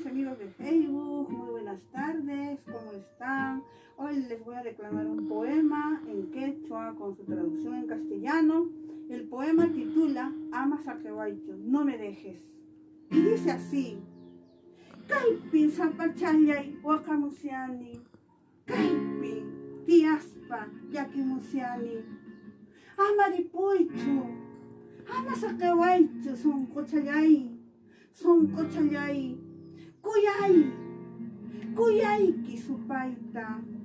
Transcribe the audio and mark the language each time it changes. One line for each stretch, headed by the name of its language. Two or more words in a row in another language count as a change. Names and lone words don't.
Spanish: amigos de Facebook, muy buenas tardes, ¿cómo están? Hoy les voy a declamar un poema en quechua con su traducción en castellano. El poema titula Ama Saquehuaycho, no me dejes. Y dice así:
Quechua: Kaypin sapachallay wakamusiani, Kaypin tiaspa yakimusiani, Amaripuychu, ama Saquehuaycho son cochallay, kuyayki supaita,